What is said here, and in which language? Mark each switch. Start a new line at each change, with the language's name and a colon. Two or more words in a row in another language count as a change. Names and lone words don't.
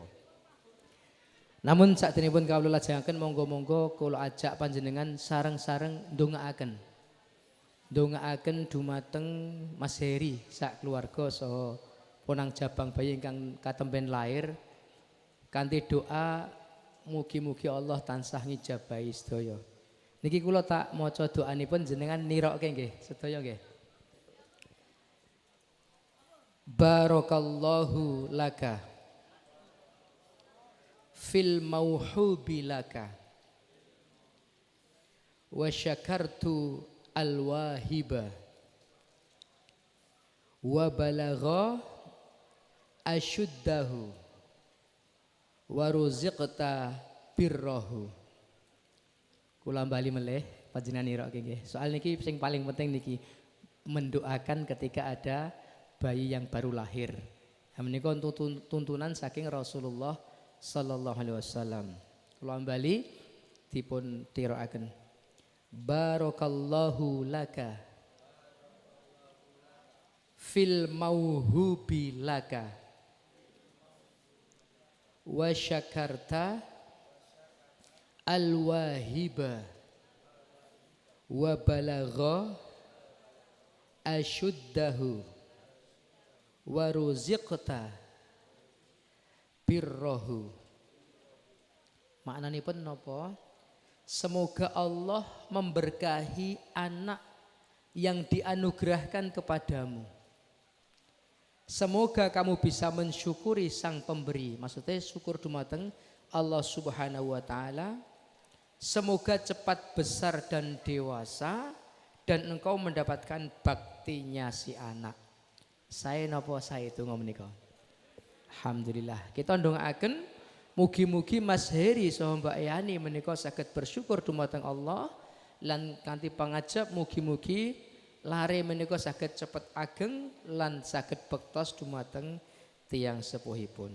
Javanese: Namun sakdenipun kawula lajengaken monggo-monggo kula ajak panjenengan sareng-sareng ndongaaken dumateng Mas Heri sak keluarga saha ponang jabang bayi ingkang katemben lair kanthi doa mugi-mugi Allah tansah ngijabahi sedaya. Niki kula tak maca doanipun jenengan nirokke nggih sedaya nggih.
Arabic: بارك الله لك في الموهوب لك وشكرت الواهب وبلغ أشده ورزقت بره.
Javanese: Kula bali melih panjenengan nirokke nggih.
Indonesian: Soal
Javanese: niki sing paling penting niki
Indonesian: mendoakan ketika ada bayi yang baru lahir.
Javanese: Menika tuntunan saking Rasulullah
Arabic: صلى الله عليه وسلم.
Javanese: Kula bali dipun tirokaken.
Arabic: بارك الله لك في الموهوب لك وشكرت الواهب وبلغ أشده ورزقت بره.
Javanese: Maknanipun napa?
Indonesian: Semoga Allah memberkahi anak yang dianugerahkan kepadamu. Semoga kamu bisa mensyukuri sang pemberi. Maksudnya syukur dumateng Allah
Arabic: سبحانه وتعالى.
Indonesian: Semoga cepat besar dan dewasa dan engkau mendapatkan baktinya si anak. Saya napa saya itu menika.
Arabic: الحمد لله.
Javanese: Kita ndongaaken mugi-mugi Mas Heri saha Mbak Yani menika saged bersyukur dumateng Allah lan kanthi pangajab mugi-mugi lare menika saged cepet ageng lan saged bektos dumateng tiyang sepuhipun.